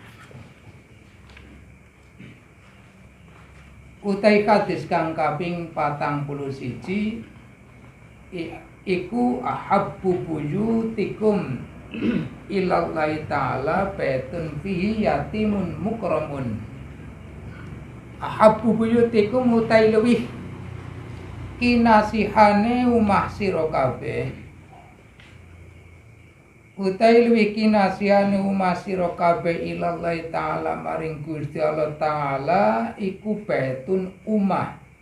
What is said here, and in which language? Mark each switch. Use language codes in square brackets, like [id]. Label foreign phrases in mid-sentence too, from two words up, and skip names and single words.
[jv] utai hadis kang kaping 41 iku [ar] أحب بيوتكم إلى الله تعالى بيت فيه يتيم مكرم. أحب بيوتكم [jv] utai luwih kinasihane umah sira kabeh, utai luwih kinasihane umah sira kabeh [ar] إلى الله تعالى [jv] maring Gusti Allah Ta'ala iku baitun umah